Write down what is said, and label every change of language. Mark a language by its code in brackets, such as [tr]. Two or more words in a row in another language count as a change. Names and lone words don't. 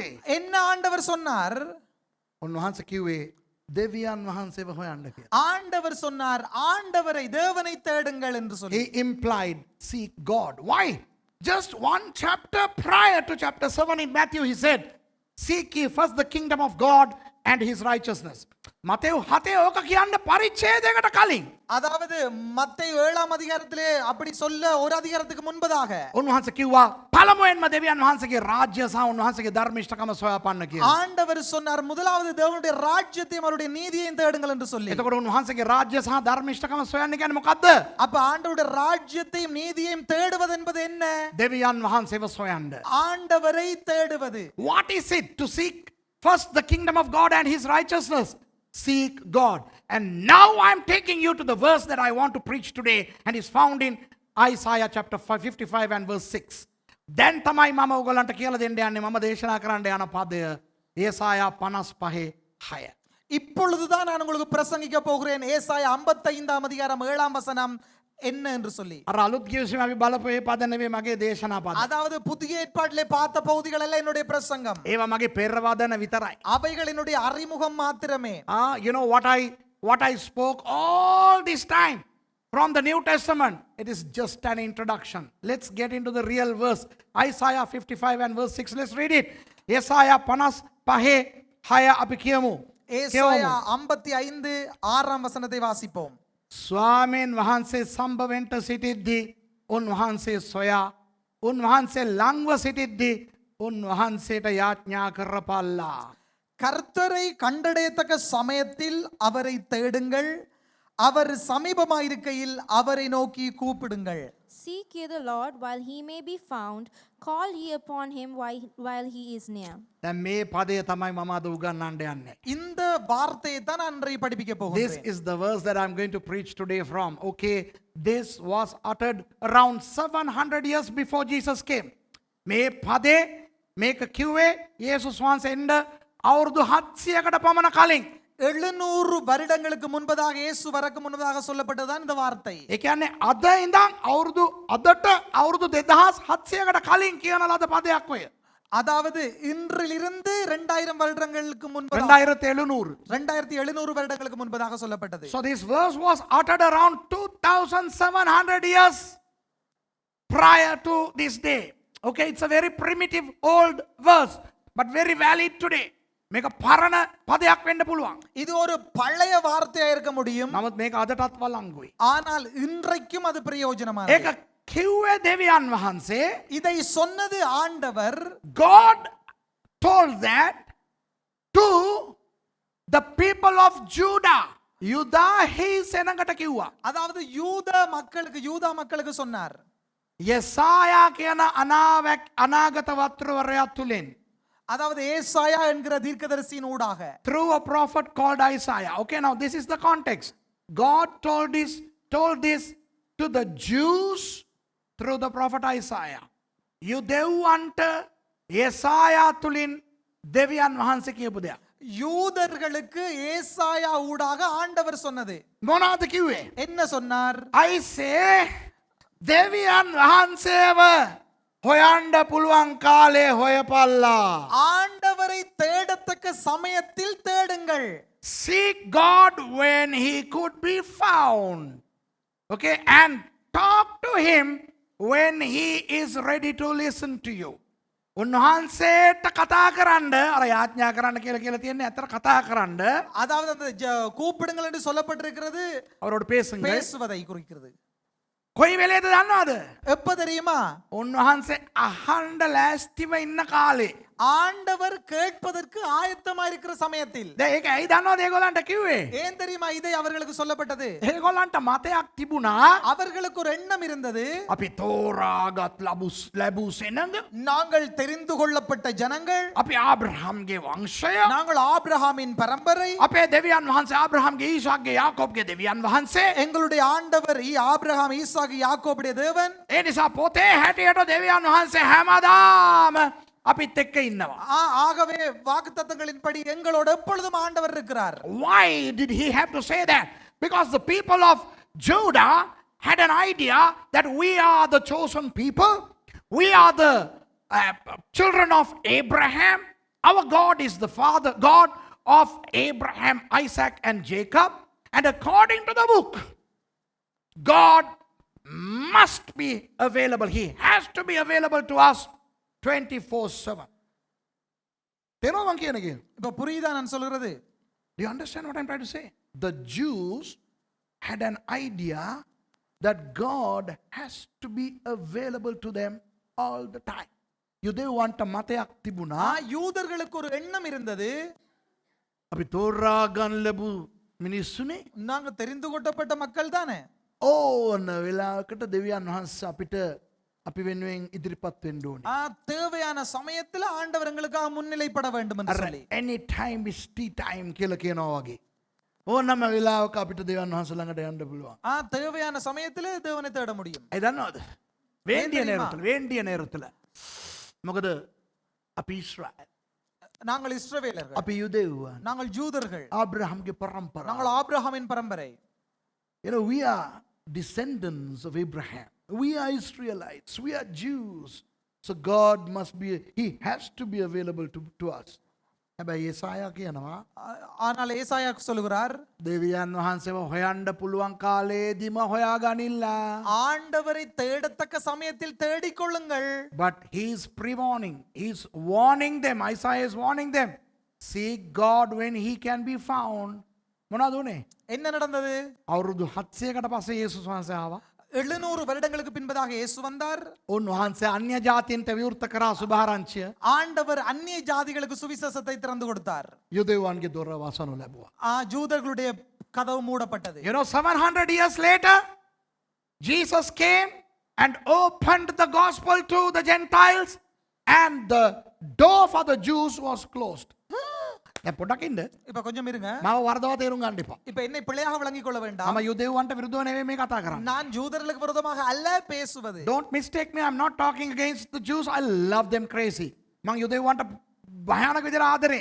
[ta] என்ன ஆண்டவர் சொன்னார் [si] උන්වහන්සේ කිව්වේ දෙවියන් වහන්සේව හොයන්න කියලා. [ta] ஆண்டவர் சொன்னார் ஆண்டவரை தேவனை தேடுங்கள் என்று சொல்லி [en] He implied seek God. Why? Just one chapter prior to chapter 7 in Matthew, he said, seek ye first the kingdom of God and his righteousness. [si] මතෙව් 7 ඕක කියන්න පරිච්ඡේදයකට කලින් [ta] அதாவது மத்தேயு 7ஆம் அதிகாரத்திலே அப்படி சொல்ல ஒரு அதிகாரத்துக்கு முன்பதாக [si] උන්වහන්සේ කිව්වා පළමුවෙන්ම දෙවියන් වහන්සේගේ රාජ්‍ය සහ උන්වහන්සේගේ ධර්මිෂ්ඨකම සොයාපන්න කියලා. [ta] ஆண்டவர் சொன்னார் முதலாவது தேவனுடைய ராஜ்யத்தையும் அவருடைய நீதியையும் தேடுங்கள் என்று சொல்லி [si] එතකොට උන්වහන්සේගේ රාජ්‍ය සහ ධර්මිෂ්ඨකම සොයන්න කියන්නේ මොකද්ද? [ta] அப்ப ஆண்டவருடைய ராஜ்யத்தையும் நீதியையும் தேடுவது என்பது என்ன [si] දෙවියන් වහන්සේව සොයන්න. [ta] ஆண்டவரை தேடுவது [en] What is it to seek first the kingdom of God and his righteousness? Seek God. And now I'm taking you to the verse that I want to preach today, and is found in Isaiah chapter 55 and verse 6. [si] දැන් තමයි මම ඔයගලන්ට කියලා දෙන්න යන්නේ මම දේශනා කරන්න යන පදය ඒසායා 55:6. [ta] இப்பொழுதுதான் நான் உங்களுக்கு பிரசங்கிக்க போகிறேன். ஏசாயா 55ஆம் அதிகாரம் 7ஆம் வசனம் என்ன என்று சொல்லி. [si] අර අලුත් කිව්වම අපි බලපු ඒ පද නෙවෙයි මගේ දේශනා පද. [ta] அதாவது புதிய ஏற்பாட்டிலே பார்த்த பகுதிகள் எல்லாம் என்னுடைய பிரசங்கம். [si] ඒවා මගේ පෙරවදන විතරයි. [ta] அவைகள் என்னுடைய அறிமுகம் மாத்திரமே. [en] You know what I spoke all this time from the New Testament, it is just an introduction. Let's get into the real verse. Isaiah 55 and verse 6. Let's read it. Isaiah 55:6 [si] අපි කියමු. [ta] ஏசாயா 55 6ஆம் வசனத்தை வாசிப்போம். [si] ස්වාමීන් වහන්සේ සම්භවෙන්ට සිටිද්දී උන්වහන්සේ සොයා උන්වහන්සේ ලංව සිටිද්දී උන්වහන්සේට යාඥා කරපල්ලා. [ta] கர்த்தரை கண்டடையத்தக்க சமயத்தில் அவரை தேடுங்கள், அவர் சமீபமாயிருக்கையில் அவரை நோக்கி கூப்பிடுங்கள். [en] Seek ye the Lord while he may be found, call ye upon him while he is near. [si] දැන් මේ පදය තමයි මම අද උගන්වන්න යන්නේ. [ta] இந்த வார்த்தையை தான் நான் இன்றைய படிப்பிக்க [en] This [ta] போகிறேன். [en] is the verse that I'm going to preach today from. Okay, this was uttered around 700 years before Jesus came. [si] මේ පදේ මේක කිව්වේ යේසුස් වහන්සේ එන්න අවුරුදු 700කට පමණ කලින්. [ta] 700 வருடங்களுக்கு முன்பதாக இயேசு வரக்கு முன்பதாக சொல்லப்பட்டதுதான் இந்த வார்த்தை. [si] ඒ කියන්නේ අද ඉඳන් අදට අවුරුදු 2700කට කලින් කියන ලද පදයක් ඔය. [ta] அதாவது இன்றிலிருந்து 2000 வருடங்களுக்கு முன்பதாக 2700. 2700 வருடங்களுக்கு முன்பதாக சொல்லப்பட்டது. [en] So this verse was uttered around 2700 years prior to this day. Okay, it's a very primitive old verse but very valid today. [si] මේක පරණ පදයක් වෙන්න පුළුවන්. [ta] இது ஒரு பழைய வார்த்தையா இருக்க முடியும். [si] නමුත් මේක අදටත් වළංගුයි. [ta] ஆனால் இன்றைக்கும் அது பிரயோஜனமானது. [si] ඒක කිව්වේ දෙවියන් වහන්සේ. [ta] இதை சொன்னது ஆண்டவர். [en] God told that to the people of Judah. [si] යුදා හිසෙනකට කිව්වා. [ta] அதாவது யூதா மக்களுக்கு சொன்னார். [si] යෙසායා කියන අනාගත වත්‍රවරයා තුලින්. [ta] அதாவது ஏசாயா என்கிற தீர்க்கதரிசியின் ஊடாக. [en] Through a prophet called Isaiah. Okay, now this is the context. God told this to the Jews through the prophet Isaiah. [si] යුදෙව්වන්ට යෙසායා තුලින් දෙවියන් වහන්සේ කියපු දෙයක්. [ta] யூதர்களுக்கு ஏசாயா ஊடாக ஆண்டவர் சொன்னது. [si] මොනවද කිව්වේ? [ta] என்ன சொன்னார்? [en] I say [si] දෙවියන් වහන්සේව හොයන්න පුළුවන් කාලේ හොයපල්ලා. [ta] ஆண்டவரை தேடத்தக்க சமயத்தில் தேடுங்கள். [en] Seek God when he could be found. Okay, and talk to him when he is ready to listen to you. [si] උන්වහන්සේට කතා කරන්න අර යාඥා කරන්න කියලා තියෙන්නේ අතර කතා කරන්න. [ta] அதாவது அந்த கூப்பிடுங்கள் என்று சொல்லப்பட்டிருக்கிறது அவரோட பேசுங்க. பேசுவதை குறிக்கிறது. [si] කොයි වෙලේද දන්නවද? [ta] எப்ப தெரியுமா? [si] උන්වහන්සේ අහන්න ලෑස්තිව ඉන්න කාලේ. [ta] ஆண்டவர் கேட்பதற்கு ஆயத்தமா இருக்கிற சமயத்தில். [si] දැන් ඒක ඇයි දන්නවද ඒගොල්ලන්ට කිව්වේ? [ta] ஏன் தெரியுமா இதை அவர்களுக்கு சொல்லப்பட்டது? [si] ඒගොල්ලන්ට මතයක් තිබුණා. [ta] அவர்களுக்கு ஒரு எண்ணம் இருந்தது. [si] අපි තෝරාගත් ලැබූ සෙනඟ. [ta] நாங்கள் தெரிந்து கொள்ளப்பட்ட ஜனங்கள். [si] අපි ආබ්‍රහම්ගේ වංශය. [ta] நாங்கள் ஆபிரகாமின் பரம்பரை. [si] අපේ දෙවියන් වහන්සේ ආබ්‍රහම්ගේ ඊසාක්ගේ යාකෝබ්ගේ දෙවියන් වහන්සේ. [ta] எங்களுடைய ஆண்டவர் ஆபிரகாம் ஈசாக்கு யாக்கோபுடைய தேவன். [si] ඒ නිසා පොතේ හැටියට දෙවියන් වහන්සේ හැමදාම අපිත් එක්ක ඉන්නවා. [ta] ஆகவே வாக்குத்தத்தங்களின்படி எங்களோடு எப்பொழுதும் ஆண்டவர் இருக்கிறார். [en] Why did he have to say that? Because the people of Judah had an idea that we are the chosen people. We are the children of Abraham. Our God is the Father, God of Abraham, Isaac and Jacob. And according to the book, God must be available. He has to be available to us 24/7. [ta] தெரியவா கேனகே? இப்ப புரியுதா நான் சொல்றது? [en] Do you understand what I'm trying to say? The Jews had an idea that God has to be available to them all the time. [si] යුදෙව්වන්ට මතයක් තිබුණා. [ta] யூதர்களுக்கு ஒரு எண்ணம் இருந்தது. [si] අපි තෝරා ගන්න ලැබු මිනිස්සුනේ. [ta] நாங்க தெரிந்து கொள்ளப்பட்ட மக்கள் தானே. [si] ඕන වෙලාවකට දෙවියන් වහන්සේ අපිට අපි වෙනුවෙන් ඉදිරිපත් වෙන්න ඕනේ. [ta] தேவையான சமயத்துல ஆண்டவர் எங்களுக்காக முன்னிலைப்பட வேண்டும் என்று சொல்லி. [en] Any time is tea time [si] කියලා කියනවා වගේ. ඕනම වෙලාවක අපිට දෙවියන් වහන්සේ ළඟට යන්න පුළුවන්. [ta] தேவையான சமயத்திலே தேவனை தேட முடியும். [si] ඒ දන්නවද? [ta] வேண்டிய தெரியுமா? [si] நேரத்துல මොකද අපි ඊශ්‍රායල්, [ta] நாங்கள் இஸ்ரவேலர்கள், [si] අපි යුදෙව්වන්, [ta] நாங்கள் ஜூதர்கள், [si] ආබ්‍රහම්ගේ පරම්පරාව. [ta] நாங்கள் ஆபிரகாமின் பரம்பரை. [en] You know, we are descendants of Abraham. We are Israelites. We are Jews. So God must be, He has to be available to us. [si] හැබැයි ඒසායා කියනවා [ta] ஆனால் ஏசாயா சொல்லுகிறார், [si] දෙවියන් වහන්සේව හොයන්න පුළුවන් කාලේදීම හොයාගනිල්ලා. [ta] ஆண்டவரை தேடத்தக்க சமயத்தில் தேடிக்கொள்ளுங்கள். [en] But He's pre-warning. He's warning them. Isaiah is warning them. Seek God when He can be found. [si] මොනවද උනේ? [ta] என்ன நடந்தது? [si] අවුරුදු 700කට පස්සේ යේසුස් වහන්සේ ආවා. [ta] 700 வருடங்களுக்கு பின்பதாக இயேசு வந்தார். [si] උන්වහන්සේ අන්‍ය ජාතීන්ට විවෘත කරා සුභාරංචිය. [ta] ஆண்டவர் அந்நிய ஜாதிகளுக்கு சுவிசேஷத்தை திறந்து கொடுத்தார். [si] යුදෙව්වන්ගේ දොර වසනු ලැබුවා. [ta] ஜூதர்களுடைய கதவு மூடப்பட்டது. [en] You know, 700 years later, Jesus came and opened the gospel to the Gentiles, and the door for the Jews was closed. [si] පොඩක් ඉන්න. [ta] இப்ப கொஞ்சம் இருங்க. [si] මාව වරදව තේරුම් ගන්න එපා. [ta] இப்ப என்னை பிள்ளையாக விளங்கிக் கொள்ள வேண்டாம். [si] මම යුදෙව්වන්ට විරුද්ධව නෙවෙයි මේ කතා කරන්නේ. [ta] நான் ஜூதர்களுக்கு விரோதமாக அல்ல பேசுவது. [en] Don't mistake me. I'm not talking against the Jews. I love them crazy. [si] මම යුදෙව්වන්ට භයානක විදිහට ආදරේ.